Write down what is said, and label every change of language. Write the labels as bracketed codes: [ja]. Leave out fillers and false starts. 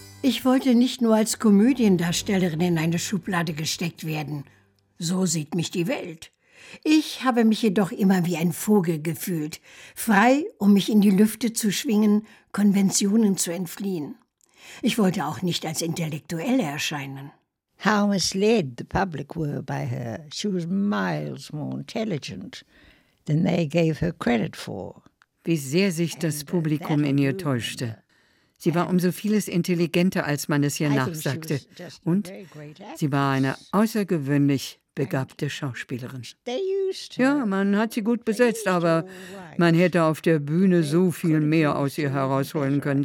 [de] Ich wollte nicht nur als Komödiendarstellerin in eine Schublade gesteckt werden. So sieht mich die Welt. Ich habe mich jedoch immer wie ein Vogel gefühlt, frei, um mich in die Lüfte zu schwingen, Konventionen zu entfliehen. Ich wollte auch nicht als Intellektuelle erscheinen. [en] How misled the public were by her. She was miles more intelligent than they gave her credit for. [de] Wie sehr sich das Publikum in ihr täuschte. Sie war um so vieles intelligenter, als man es ihr nachsagte. Und sie war eine außergewöhnlich begabte Schauspielerin. Ja, man hat sie gut besetzt, aber man hätte auf der Bühne so viel mehr aus ihr herausholen können.